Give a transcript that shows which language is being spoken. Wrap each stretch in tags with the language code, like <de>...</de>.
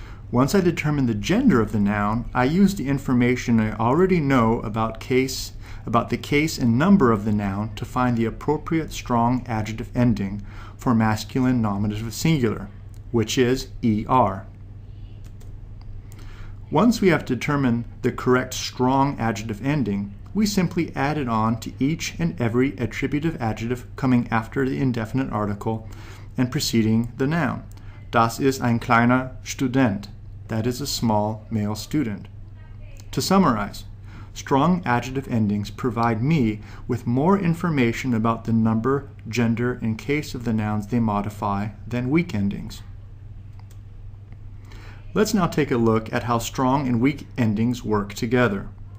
<en>Once I determine the gender of the noun, I use the information I already know about the case and number of the noun to find the appropriate strong adjective ending for masculine nominative singular, which is er. Once we have determined the correct strong adjective ending, we simply add it on to each and every attributive adjective coming after the indefinite article and preceding the noun.</en> <de>Das ist ein kleiner Student.</de> <en>That is a small male student. To summarize, strong adjective endings provide me with more information about the number, gender, and case of the nouns they modify than weak endings. Let's now take a look at how strong and weak endings work together.</en>